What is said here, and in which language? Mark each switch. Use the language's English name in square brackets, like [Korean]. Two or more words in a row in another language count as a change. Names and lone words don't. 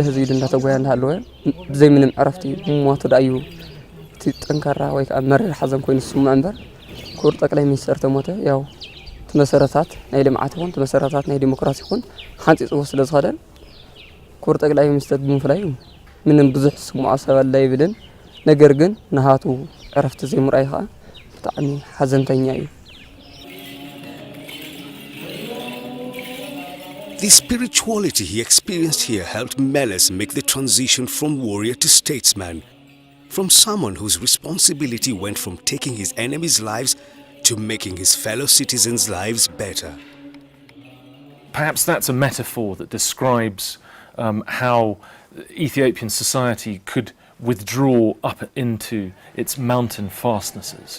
[Tigrinya] ህዝቢ ኢሉ እንዳተጓያ እንዳሃለወ ብዘይ ምንም ዕረፍቲ ሞቱ ዳዩ እቲ ጠንካራ ወይ ከዓ መሪር ሓዘን ኮይኑ ስሙዕ እምበር ክቡር ጠቅላይ ሚኒስትር ተሞተ ያው ተመሰረታት ናይ ልምዓት ይኹን ተመሰረታት ናይ ዲሞክራሲ ይኹን ሓንፂፅዎ ስለ ዝኸደን ክቡር ጠቅላይ ሚኒስትር ብምፍላይ ምንም ብዙሕ ስሙዕ ሰበል ይብልን ነገር ግን ንሃቱ ዕረፍቲ ዘይምርኣይ ከዓ ብጣዕሚ ሓዘንተኛ እዩ [English] The spirituality he experienced here helped Meles make the transition from warrior to statesman, from someone whose responsibility went from taking his enemies' lives to making his fellow citizens' lives better. Perhaps that's a metaphor that describes how Ethiopian society could withdraw up into its mountain fastnesses.